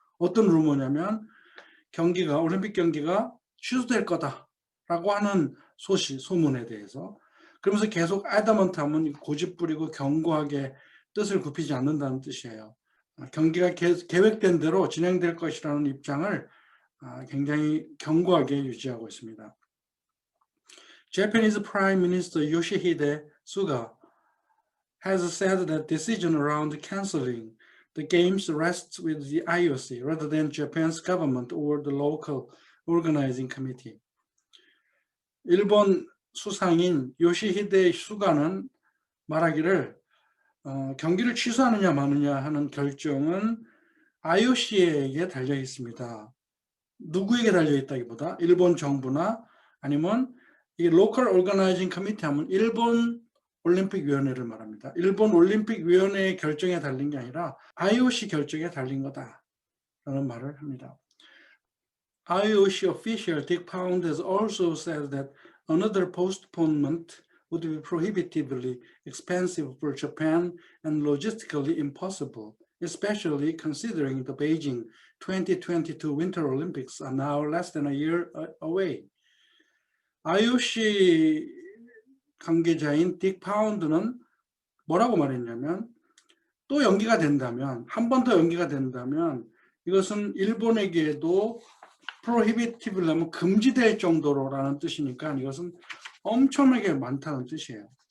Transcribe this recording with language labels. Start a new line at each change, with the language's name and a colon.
Korean: 어떤 루머냐면 올림픽 경기가 취소될 거다라고 하는 소문에 대해서, 그러면서 계속 adamant하면 고집부리고 견고하게 뜻을 굽히지 않는다는 뜻이에요. 경기가 계획된 대로 진행될 것이라는 입장을 굉장히 견고하게 유지하고 있습니다.
English: Japanese Prime Minister Yoshihide Suga has said that decision around canceling the games rests with the IOC rather than Japan's government or the local organizing committee.
Korean: 일본 수상인 요시히데 수가는 말하기를 경기를 취소하느냐 마느냐 하는 결정은 IOC에게 달려 있습니다. 누구에게 달려있다기보다 일본 정부나 아니면 이 로컬 오거나이징 커미티 하면 일본 올림픽위원회를 말합니다. 일본 올림픽위원회의 결정에 달린 게 아니라 IOC 결정에 달린 거다라는 말을 합니다.
English: IOC official Dick Pound has also said that another postponement would be prohibitively expensive for Japan and logistically impossible, especially considering the Beijing 2022 Winter Olympics are now less than a year away.
Korean: IOC 관계자인 딕 파운드는 뭐라고 말했냐면 또 연기가 된다면, 한 번 더 연기가 된다면 이것은 일본에게도 prohibitive 하면 금지될 정도로라는 뜻이니까 이것은 엄청나게 많다는 뜻이에요.